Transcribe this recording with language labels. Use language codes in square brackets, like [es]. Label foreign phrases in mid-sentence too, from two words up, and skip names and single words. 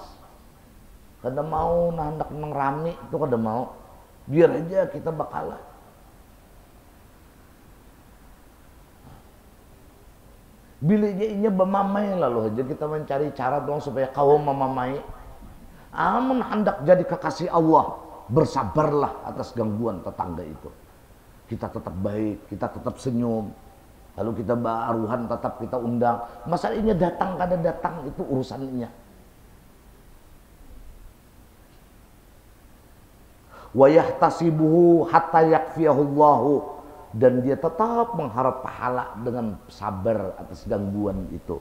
[bjn] Kada mau hendak mengrami itu kada mau. Biar aja kita bakalah. Bilanya ini bermamai, lalu aja kita mencari cara dong supaya kau memamai. Amun hendak jadi kekasih Allah, [id] bersabarlah atas gangguan tetangga itu. Kita tetap baik, kita tetap senyum. Lalu kita baruhan tetap kita undang. [bjn] Masalahnya datang kada datang itu urusannya. [ar] Wa yahtasibuhu hatta yakfiyahullahu, [bjn] dan dia tetap mengharap pahala dengan sabar atas gangguan itu.